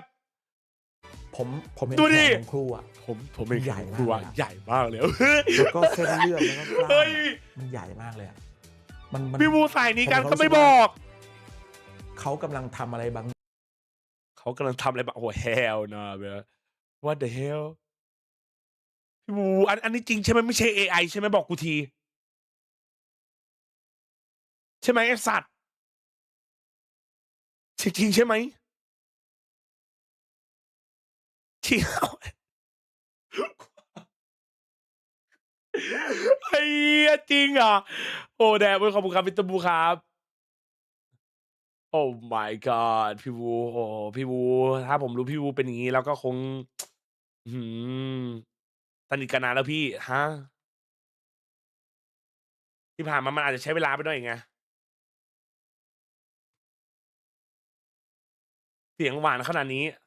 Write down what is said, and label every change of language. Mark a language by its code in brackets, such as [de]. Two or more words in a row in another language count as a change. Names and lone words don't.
[th] ผมเห็น ดู แข ดิ นของครู ผมเป็นใหญ่มากใหญ่มากเลย แล้วก็เส้นเลือดแล้วก็กล้ามมันใหญ่มากเลย พี่บูสายนี้กันก็ไม่บอก เขากำลังทำอะไรบาง โอ้โห hell นะเบล [en] what the hell [th] พี่บูอันนี้จริงใช่ไหมไม่ใช่ AI ใช่ไหมบอกกูที ใช่ไหมไอ้สัตว์จริงใช่ไหมจริงไอ้จริงโอ้แดดขอบคุณครับพี่ตบูครับโอ้ [en] my god [th] พี่บูโอ้พี่บูถ้าผมรู้พี่บูเป็นอย่างนี้แล้วก็คง สนิทกันนานแล้วพี่ที่ผ่านมามันอาจจะใช้เวลาไปหน่อยไงเสียงหวานขนาดนี้